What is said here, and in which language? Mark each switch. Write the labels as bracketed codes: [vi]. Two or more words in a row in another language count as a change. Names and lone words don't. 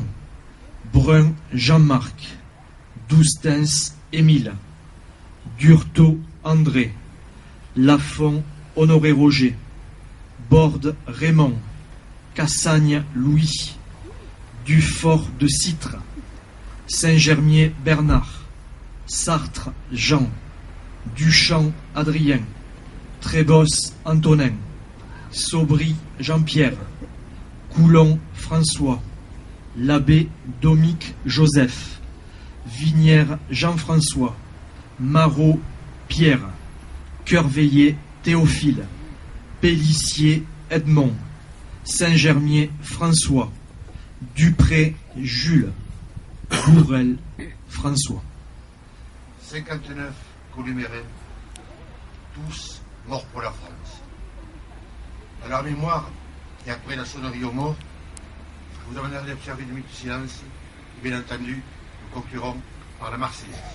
[fr] Brun, Jean-Marc. Doustens, Émile. Durto, André. Lafont, Honoré Roger. Borde, Raymond. Cassagne, Louis. Dufort de Citre. Saint-Germier, Bernard. Sartre, Jean. Duchamp, Adrien. Trébos, Antonin. Saubry, Jean-Pierre. Coulon, François. L'abbé, Domique, Joseph. Vinière, Jean-François. Marot, Pierre. Cœurveillé, Théophile. Pélissier, Edmond. Saint-Germier, François. Dupré, Jules. Bourrel, François. 59 Columérens, tous morts pour la France. À leur mémoire, et après la sonnerie aux morts, vous demanderez d'observer une minute de silence, et bien entendu, nous conclurons par la Marseillaise.